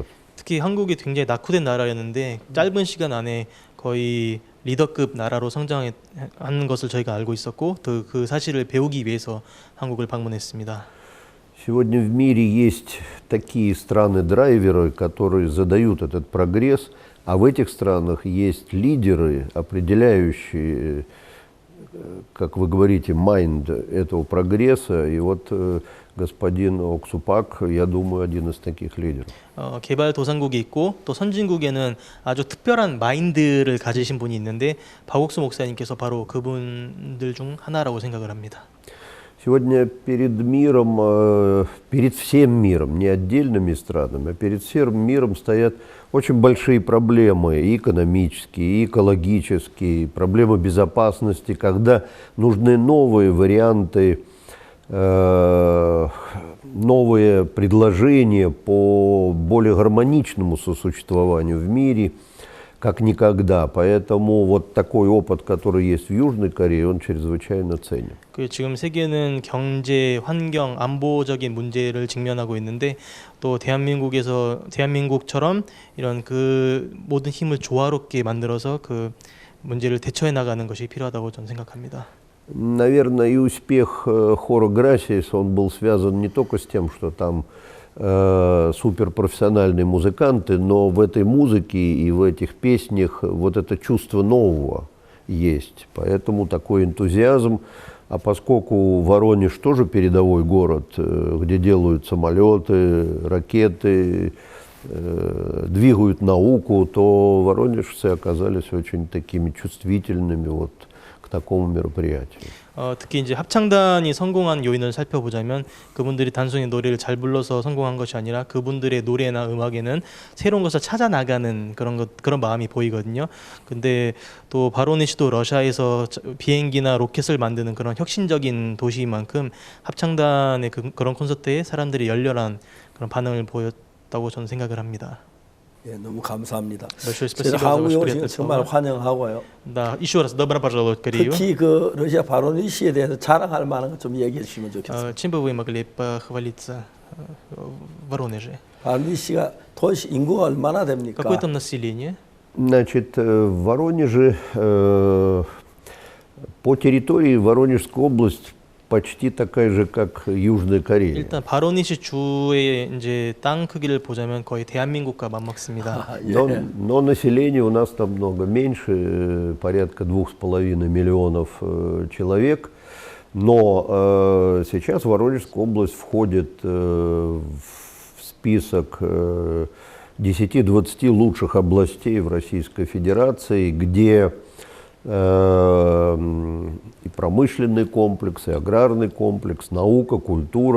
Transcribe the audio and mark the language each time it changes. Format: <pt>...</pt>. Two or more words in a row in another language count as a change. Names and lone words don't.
<ko>특히 한국이 굉장히 낙후된 나라였는데 짧은 시간 안에 거의 리더급 나라로 성장하는 것을 저희가 알고 있었고 그 사실을 배우기 위해서 한국을 방문했습니다.</ko> <ru>Сегодня в мире есть такие страны-драйверы, которые задают этот прогресс, а в этих странах есть лидеры, определяющие, как вы говорите, майнд этого прогресса. И вот господин Оксупак, я думаю, один из таких лидеров.</ru> <ko>개발도상국이 있고 또 선진국에는 아주 특별한 마인드를 가지신 분이 있는데 박옥수 목사님께서 바로 그분들 중 하나라고 생각을 합니다.</ko> <ru>Сегодня перед миром, перед всем миром, не отдельными странами, а перед всем миром стоят очень большие проблемы, и экономические, и экологические, проблемы безопасности, когда нужны новые варианты, новые предложения по более гармоничному сосуществованию в мире, как никогда. Поэтому вот такой опыт, который есть в Южной Корее, он чрезвычайно ценен.</ru> <ko>지금 세계는 경제, 환경, 안보적인 문제를 직면하고 있는데 또 대한민국처럼 이런 그 모든 힘을 조화롭게 만들어서 그 문제를 대처해 나가는 것이 필요하다고 저는 생각합니다.</ko> <ru>Наверное, и успех хора Грасиас, он был связан не только с тем, что там суперпрофессиональные музыканты, но в этой музыке и в этих песнях вот это чувство нового есть. Поэтому такой энтузиазм. А поскольку Воронеж тоже передовой город, где делают самолеты, ракеты, двигают науку, то воронежцы оказались очень такими чувствительными вот к такому мероприятию.</ru> <ko>특히 이제 합창단이 성공한 요인을 살펴보자면 그분들이 단순히 노래를 잘 불러서 성공한 것이 아니라 그분들의 노래나 음악에는 새로운 것을 찾아 나가는 그런 마음이 보이거든요. 근데 또 바로니시도 러시아에서 비행기나 로켓을 만드는 그런 혁신적인 도시인 만큼 합창단의 그런 콘서트에 사람들이 열렬한 그런 반응을 보였다고 저는 생각을 합니다. 예, 너무 감사합니다.</ko> <ru>Большое</ru> <ko>저희</ko> <ru>спасибо за</ru> <ko>한국에</ko> <ru>ваше</ru> <ko>오신</ko> <ru>приятное</ru> <ko>걸 정말</ko> <ru>слово.</ru> <ko>환영하고요.</ko> <ru>Да, еще раз добро пожаловать в Корею.</ru> <ko>특히 그 러시아 바로니시에 대해서 자랑할 만한 것 좀 얘기해 주시면 좋겠습니다.</ko> <ru>Чем бы вы могли похвалиться в Воронеже?</ru> <ko>바로니시가 도시 인구가 얼마나 됩니까?</ko> <ru>Какое там население? Значит, в Воронеже, по территории Воронежская область почти такая же, как Южная Корея.</ru> <ko>일단 바로니시 주의 이제 땅 크기를 보자면 거의 대한민국과 맞먹습니다.</ko> <ru>Но население у нас намного меньше, порядка 2,5 миллионов человек. Но сейчас Воронежская область входит в список 10-20 лучших областей в Российской Федерации, где и промышленный комплекс, и аграрный комплекс, наука, культура.</ru>